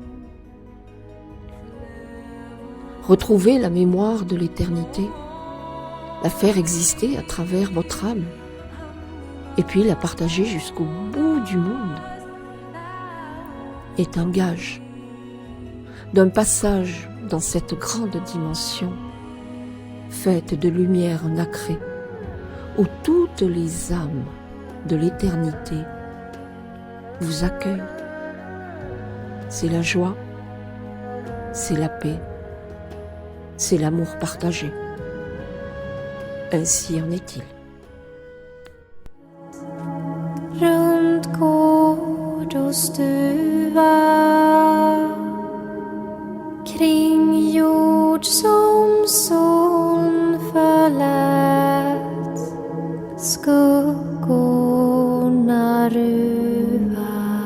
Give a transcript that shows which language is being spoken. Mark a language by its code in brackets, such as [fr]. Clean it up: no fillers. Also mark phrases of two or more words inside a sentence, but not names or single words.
[fr] Retrouver la mémoire de l'éternité, la faire exister à travers votre âme, et puis la partager jusqu'au bout du monde, est un gage d'un passage dans cette grande dimension faite de lumière nacrée, où toutes les âmes de l'éternité vous accueillent. C'est la joie, c'est la paix, c'est l'amour partagé. Ainsi en est-il. [sv] Runt gård och stuva, kring jord som soln förlät, skuggorna ruva.